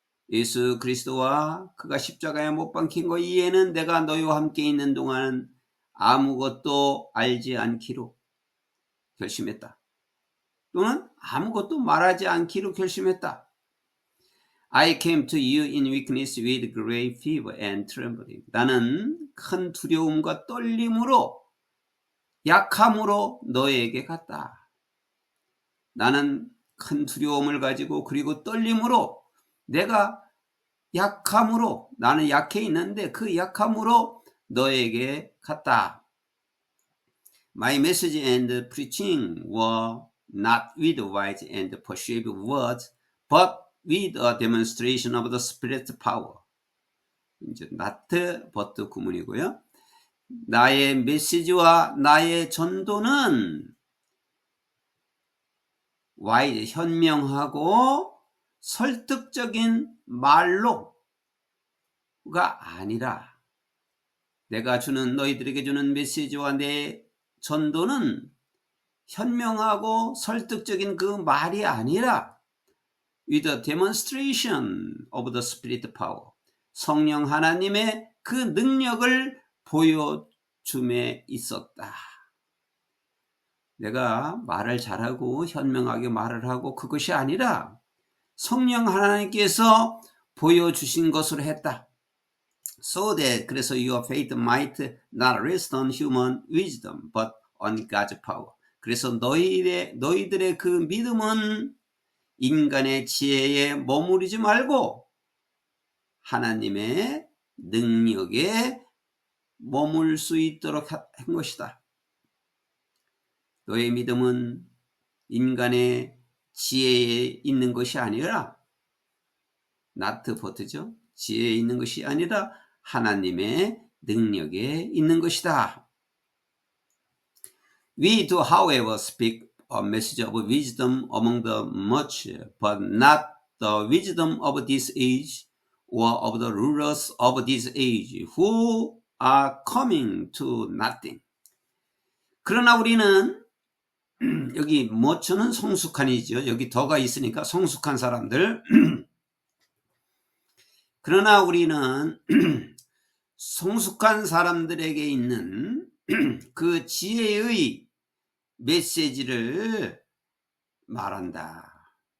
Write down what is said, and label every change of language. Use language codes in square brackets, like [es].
[ko] 예수 그리스도와 그가 십자가에 못 박힌 것 이외에는 내가 너희와 함께 있는 동안 아무것도 알지 않기로 결심했다. 또는 아무것도 말하지 않기로 결심했다. [en] I came to you in weakness with great fever and trembling. [ko] 나는 큰 두려움과 떨림으로, 약함으로 너에게 갔다. 나는 큰 두려움을 가지고, 그리고 떨림으로, 내가 약함으로, 나는 약해 있는데 그 약함으로 너에게 갔다. [en] My message and preaching were not with wise and persuasive words, but with a demonstration of the Spirit's power. [ko] 이제 not but 구문이고요. 나의 메시지와 나의 전도는 wise, 현명하고 설득적인 말로가 아니라, 내가 너희들에게 주는 메시지와 내 전도는 현명하고 설득적인 그 말이 아니라 [en] with a demonstration of the Spirit power. [ko] 성령 하나님의 그 능력을 보여줌에 있었다. 내가 말을 잘하고 현명하게 말을 하고 그것이 아니라 성령 하나님께서 보여주신 것으로 했다. [en] So that, 그래서 your faith might not rest on human wisdom, but on God's power. [ko] 그래서 너희들의 그 믿음은 인간의 지혜에 머무르지 말고 하나님의 능력에 머물 수 있도록 한 것이다. 너의 믿음은 인간의 지혜에 있는 것이 아니라, not but죠. 지혜에 있는 것이 아니라 하나님의 능력에 있는 것이다. [en] We do, however, speak a message of wisdom among the much, but not the wisdom of this age or of the rulers of this age who are coming to nothing. [ko] 그러나 우리는 여기 모처는 성숙한이죠. 여기 더가 있으니까 성숙한 사람들. 그러나 우리는 성숙한 사람들에게 있는 그 지혜의 메시지를 말한다.